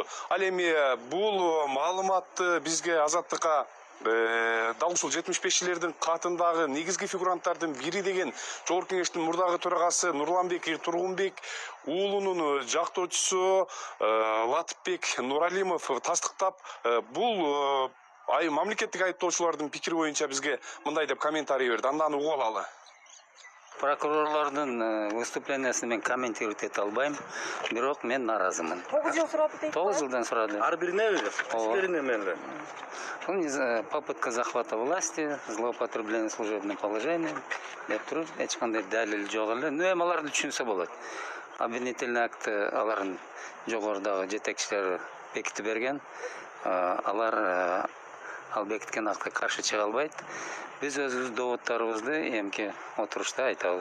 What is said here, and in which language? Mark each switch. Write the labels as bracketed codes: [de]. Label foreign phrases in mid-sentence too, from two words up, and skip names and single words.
[ky] Ал эми бул маалыматты бизге Азаттыкка дал ушул 75-чилердин катындагы негизги фигуранттардын бири деген Жогорку Кеңештин мурдагы төрагасы Нурланбек Тургунбек уулунун жактоочусу Латыпбек Нуралимов тастыктап, бул мамлекеттик айыптоочулардын пикири боюнча бизге мындай деп комментарий берди. Андан угуп алалы. Прокурорлордун выступлениясына мен комментировать ете албайм, бирок мен наразымын. 9 жыл сурады дейт. 9 жылдан сурады. Ар бирине эмеле? [ru] Попытка захвата власти, злоупотребление служебным положением, [ky] деп туруп, эч кандай далил жок эле. Эми аларды түшүнсө болот. [ru] Обвинительный акт [ky] алардын жогорудагы жетекчилери бекитип берген. Алар ал бекиткен акка каршы чыга албайт. Биз өзүбүз доводторубузду эмки отурушта айтабыз.